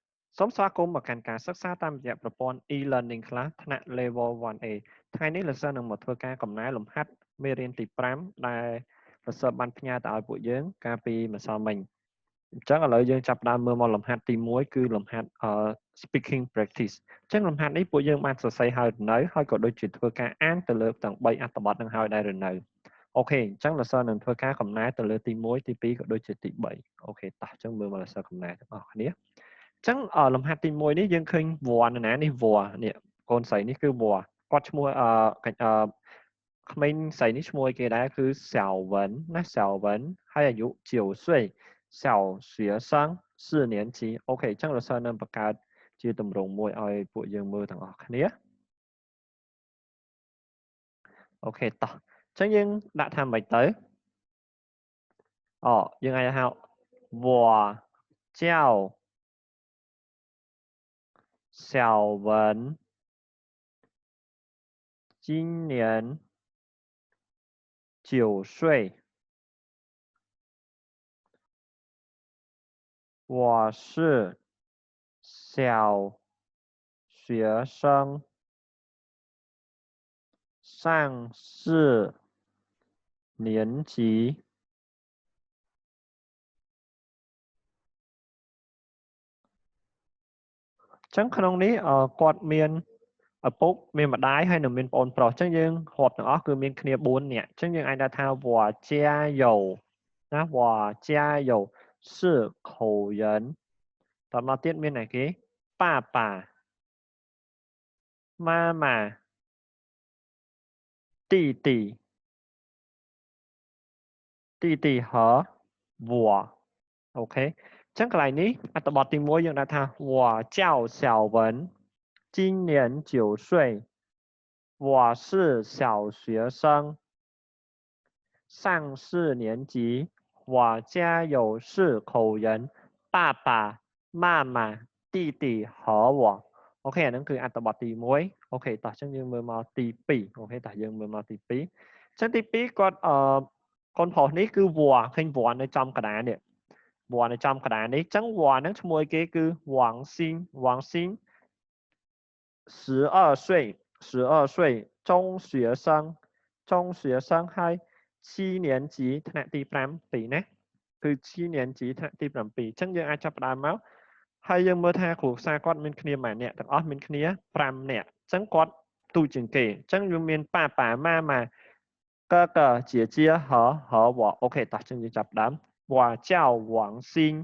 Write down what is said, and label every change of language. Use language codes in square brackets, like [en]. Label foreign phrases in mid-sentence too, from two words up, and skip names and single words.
[km] សូមស្វាគមន៍មកកាន់ការសិក្សាតាមរយៈប្រព័ន្ធ e-learning ខ្លះថ្នាក់ Level 1A ថ្ងៃនេះលោកសិស្សនឹងមកធ្វើការកំណែលំហាត់មេរៀនទី5ដែលលោកសិស្សបានផ្ញើទៅឲ្យពួកយើងកាលពីម្សិលមិញអញ្ចឹងឥឡូវយើងចាប់ផ្ដើមមើល មកលំហាត់ទី1គឺលំហាត់ [en] speaking practice [km] អញ្ចឹងលំហាត់នេះពួកយើងបានសរសេរហើយឬនៅហើយក៏ដូចជាធ្វើការអានទៅលើទាំង3អត្ថបទនឹងហើយដែរឬនៅអូខេអញ្ចឹ ងលោកសិស្សនឹងធ្វើការកំណែទៅលើទី1ទី2ក៏ដូចជាទី3អូខេតោះអញ្ចឹងមើលមកលោកសិស្សកំណែទាំងអស់គ្នាចឹងលំហា ត់ទី1នេះយើងឃើញវ័នណានេះវ័ននេះកូនស្រីនេះគឺវ័នគាត់ឈ្មោះក្មេងស្រីនេះឈ្មោះគេដែរគឺ小文ណា小文ហើយអាយុ [zh] 9岁小学生4年级 [km] អូខេចឹងលោកសិស្សនឹងបង្កើតជាទម្រង់មួយឲ្យពួកយើងមើលទាំងអស់គ្នា អូខេតោះចឹងយើងដាក់ថាម៉េចទៅយើងអាចហៅ [zh] 我叫小文今年 9岁，我是小学生，上4年级。 [km] ចឹងក្នុងនេះគាត់មានឪពុកមានម្ដាយហើយនឹងមានប្អូនប្រុសចឹងយើងរាប់ទាំងអស់គឺមានគ្នា4នាក់ចឹងយើងអាចដាក់ថា [zh] 我家有 [km] ណា [zh] 我家有4口人 [km] តមកទៀតមានអីគេ爸爸 [zh] 妈妈弟弟和我 [km] អូខេចឹងកន្លែងនេះអត្ថបទទី1យើងដាក់ថា [zh] 我叫小文今年9岁我是小学生，上4年级。我家有4口人，爸爸妈妈弟弟和我 [km] អូខេអានឹងគឺអត្ថបទទី1អូខេតោះចឹងយើងមើលមកទី2អូខេតោះយើងមើលមកទី2ចឹងទី2គាត់កូនប្រុសនេះគឺវ៉ាឃើញវ៉ានៅចំកណ្ដាលនេះវ៉ានៅចំកណ្ដាលនេះចឹងវ៉ាហ្នឹងឈ្មោះគេគឺវ៉ាងស៊ីងវ៉ាងស៊ីង [zh] 12岁中学生 [km] ហើយ [zh] 7 年级 [km] ថ្នាក់ទី5ពីណាគឺ [zh] 7 年级 [km] ថ្នាក់ទី7អញ្ចឹងយើងអាច ចាប់ផ្ដើមមកហើយយើងមើលថាគ្រូសាគាត់មានគ្នាម៉ែអ្នកទាំងអស់មានគ្នា5នាក់អញ្ចឹងគាត់ទូជាងគេអញ្ចឹងយើងមានប៉ាប៉ាម៉ាម៉ា [zh] 哥哥姐姐和我 [km] អូខេតោះចឹងយើងចាប់ផ្ដើម [zh] 我叫王鑫